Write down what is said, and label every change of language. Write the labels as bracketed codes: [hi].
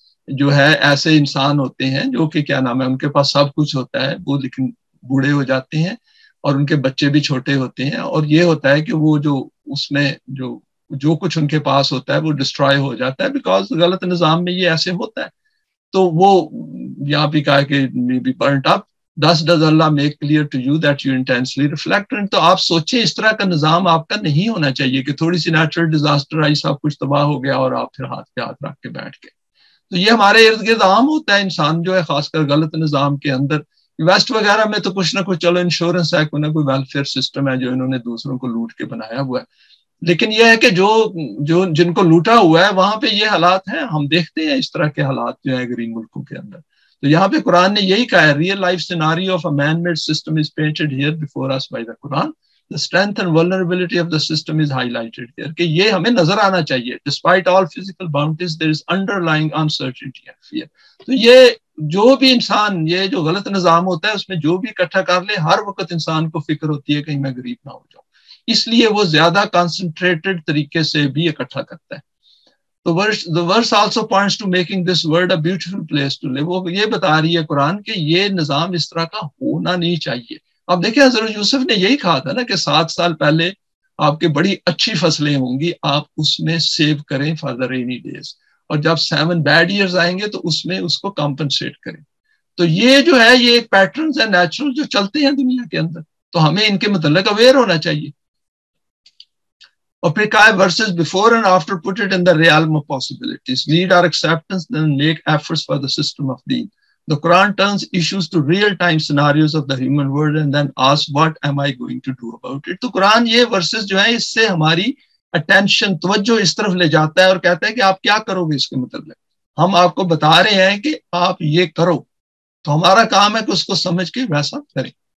[ur] جو ہے ایسے انسان ہوتے ہیں جو کہ کیا نام ہے ان کے پاس سب کچھ ہوتا ہے وہ لیکن بوڑھے ہو جاتے ہیں اور ان کے بچے بھی چھوٹے ہوتے ہیں اور یہ ہوتا ہے کہ وہ جو اس میں جو کچھ ان کے پاس ہوتا ہے وہ ڈسٹرائے ہو جاتا ہے بیکاز غلط نظام میں یہ ایسے ہوتا ہے. تو وہ یہاں بھی کہا کہ be burnt up [en] thus does Allah make clear to you that you intensely reflect. [ur] تو آپ سوچیں اس طرح کا نظام آپ کا نہیں ہونا چاہیے کہ تھوڑی سی نیچرل ڈیزاسٹر آئی سب کچھ تباہ ہو گیا اور آپ پھر ہاتھ پہ ہاتھ رکھ کے بیٹھ گئے. تو یہ ہمارے ارد گرد عام ہوتا ہے. انسان جو ہے خاص کر غلط نظام کے اندر ویسٹ وغیرہ میں تو کچھ نہ کچھ چلو انشورنس ہے کوئی نہ کوئی ویلفیئر سسٹم ہے جو انہوں نے دوسروں کو لوٹ کے بنایا ہوا ہے, لیکن یہ ہے کہ جو جن کو لوٹا ہوا ہے وہاں پہ یہ حالات ہیں. ہم دیکھتے ہیں اس طرح کے حالات جو ہیں غریب ملکوں کے اندر. تو یہاں پہ قرآن نے یہی کہا ہے [en] Real life scenario of a man made system is painted here before us by the Quran. The strength and vulnerability of the system is highlighted here. [ur] کہ یہ ہمیں نظر آنا چاہیے. [en] Despite all physical bounties, there is underlying uncertainty and fear. [ur] تو یہ جو بھی انسان یہ جو غلط نظام ہوتا ہے اس میں جو بھی اکٹھا کر لے ہر وقت انسان کو فکر ہوتی ہے کہیں میں غریب نہ ہو جاؤں. اس لیے وہ زیادہ کنسنٹریٹڈ طریقے سے بھی اکٹھا کرتا ہے. [en] تو the verse also points to making this world a beautiful place to live. [ur] وہ یہ بتا رہی ہے قرآن کہ یہ نظام اس طرح کا ہونا نہیں چاہیے. اب دیکھیں حضرت یوسف نے یہی کہا تھا نا کہ 7 سال پہلے آپ کے بڑی اچھی فصلیں ہوں گی, آپ اس میں سیو کریں [en] for the rainy days, [ur] اور جب 7 بیڈ ایئرز آئیں گے تو اس میں اس کو کمپنسیٹ کریں. تو یہ جو ہے یہ ایک پیٹرنز ہے نیچرل جو چلتے ہیں دنیا کے اندر, تو ہمیں ان کے متعلق اویئر ہونا چاہیے. اور پھر کہا [en] verses before and after put it in the realm of possibilities, need our acceptance, then make efforts for the system of deen. The Quran turns issues to real-time scenarios of the human world and then asks, what am I going to do about it? [ur] تو قرآن یہ verses جو ہیں اس سے ہماری attention توجہ اس طرف لے جاتا ہے اور کہتا ہے کہ آپ کیا کرو گے اس کے متعلق. ہم آپ کو بتا رہے ہیں کہ آپ یہ کرو, تو ہمارا کام ہے کہ اس کو سمجھ کے ویسا کریں.